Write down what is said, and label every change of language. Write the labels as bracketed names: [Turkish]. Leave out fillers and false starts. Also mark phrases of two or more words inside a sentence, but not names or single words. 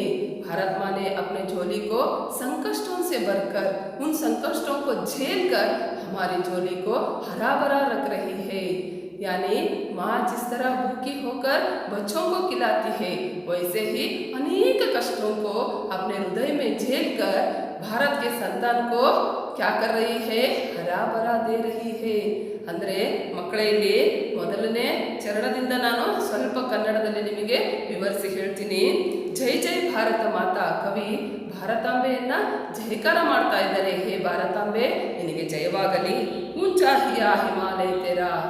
[Hindi] भारत माँ ने अपने झोली को संकष्टों से भरकर, उन संकष्टों को झेलकर हमारी झोली को हरा भरा रख रही है। यानी माँ जिस तरह भूखी होकर बच्चों को खिलाती है, वैसे ही अनेक कष्टों को अपने हृदय में झेलकर भारत के संतान को क्या कर रही है? हरा भरा दे रही है। [Kannada] ಅಂದರೆ ಮಕ್ಕಳೇ, ಇಲ್ಲಿ ಮೊದಲನೇ ಚರಣದಿಂದ ನಾನು ಸ್ವಲ್ಪ ಕನ್ನಡದಲ್ಲಿ ನಿಮಗೆ ವಿವರಿಸಿ ಹೇಳ್ತೀನಿ. ಜೈ ಜೈ ಭಾರತ ಮಾತಾ. ಕವಿ ಭಾರತಾಂಬೆಯನ್ನ ಜಯಕಾರ ಮಾಡ್ತಾ ಇದ್ದಾರೆ. ಹೇ ಭಾರತಾಂಬೆ, ನಿನಗೆ ಜಯವಾಗಲಿ. [Hindi] ऊंचा हिया हिमालय तेरा.